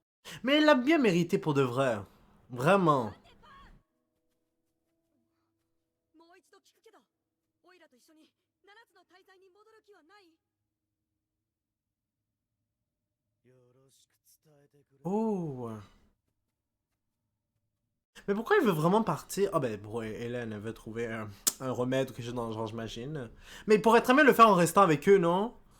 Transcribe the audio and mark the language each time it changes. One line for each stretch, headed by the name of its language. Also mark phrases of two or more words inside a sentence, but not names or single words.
French: Mais elle l'a bien mérité pour de vrai. Vraiment.
Japanese: もう一度聞くけど、オイラと一緒に七つの大罪に戻る気はない？
French: Oh. Mais pourquoi il veut vraiment partir? Ah ben, pour Hélène, elle veut trouver un remède ou quelque chose dans le genre, j'imagine. Mais il pourrait très bien le faire en restant avec eux, non?